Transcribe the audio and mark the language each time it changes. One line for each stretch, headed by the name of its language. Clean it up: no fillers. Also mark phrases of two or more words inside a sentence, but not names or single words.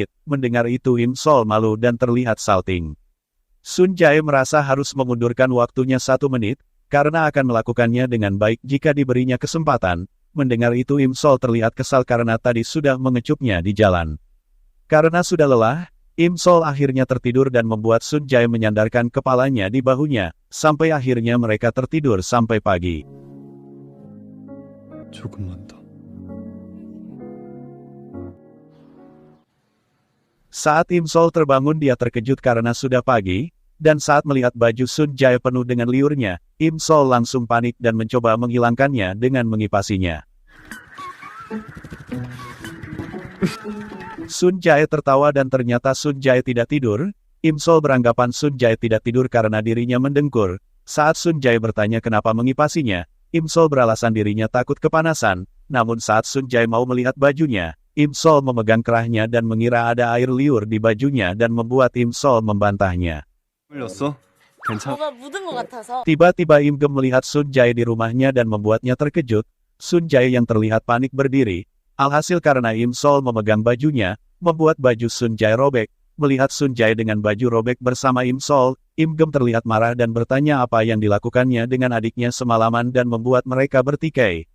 Indonesian: Mendengar itu Im Sol malu dan terlihat salting. Sun Jae merasa harus memundurkan waktunya 1 menit, karena akan melakukannya dengan baik jika diberinya kesempatan. Mendengar itu Im Sol terlihat kesal karena tadi sudah mengecupnya di jalan. Karena sudah lelah, Im Sol akhirnya tertidur dan membuat Sun Jae menyandarkan kepalanya di bahunya, sampai akhirnya mereka tertidur sampai pagi.
Korean: 조금만 더.
Indonesian: Saat Im Sol terbangun dia terkejut karena sudah pagi, dan saat melihat baju Sun Jae penuh dengan liurnya, Im Sol langsung panik dan mencoba menghilangkannya dengan mengipasinya. Sun Jae tertawa dan ternyata Sun Jae tidak tidur. Im Sol beranggapan Sun Jae tidak tidur karena dirinya mendengkur. Saat Sun Jae bertanya kenapa mengipasinya, Im Sol beralasan dirinya takut kepanasan, namun saat Sun Jae mau melihat bajunya, Im Sol memegang kerahnya dan mengira ada air liur di bajunya dan membuat Im Sol membantahnya.
Korean: 흘렸어? 괜찮아? 뭐가 묻은 것 같아서.
Indonesian: Tiba-tiba Im Gem melihat Sun Jae di rumahnya dan membuatnya terkejut. Sun Jae yang terlihat panik berdiri. Alhasil karena Im Sol memegang bajunya, membuat baju Sun Jae robek. Melihat Sun Jae dengan baju robek bersama Im Sol, Im Gem terlihat marah dan bertanya apa yang dilakukannya dengan adiknya semalaman dan membuat mereka bertikai.